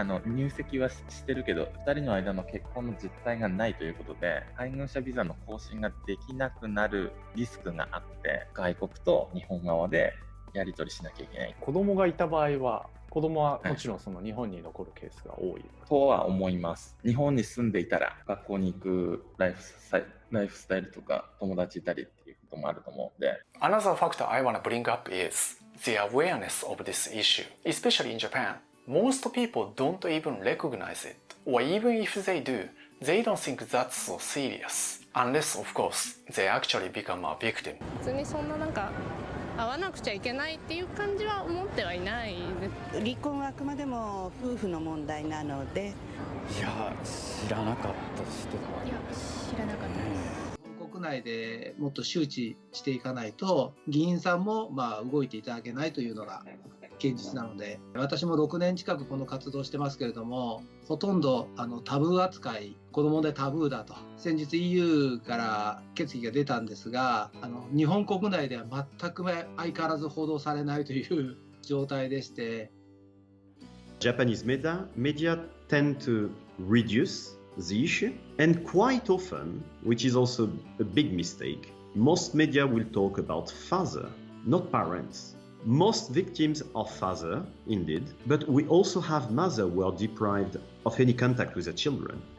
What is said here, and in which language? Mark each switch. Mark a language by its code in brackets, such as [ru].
[ja] 入籍はしてるけど2人の間の結婚の実態がないということで、配偶者ビザの更新ができなくなるリスクがあって、外国と日本側でやり取りしなきゃいけない。子供がいた場合は、子供はもちろんその日本に残るケースが多い、とは思います。日本に住んでいたら学校に行くライフスタイルとか友達いたりっていうこともあると思うので。 [en] Another factor I want to bring up is the awareness of this issue, especially in Japan. Most people don't even recognize it, or even if they do, they don't think that's so serious, unless of course they actually become a victim. [ja] 普通にそんな会わなくちゃいけないっていう感じは思ってはいないです。離婚はあくまでも夫婦の問題なので。いや、知らなかったしとか。いや、知らなかったです。国内でもっと周知していかないと、議員さんも動いていただけないというのが現実なので、私も6年近くこの活動してますけれども、ほとんどタブー扱い、この問題タブーだと、先日 EU から決議が出たんですが、日本国内では全く相変わらず報道されないという状態でして。 [en] Japanese media tend to reduce the issue, and quite often, which is also a big mistake, most media will talk about father, not parents. Most victims are father, indeed, but we also have mother who are deprived of any contact with their children.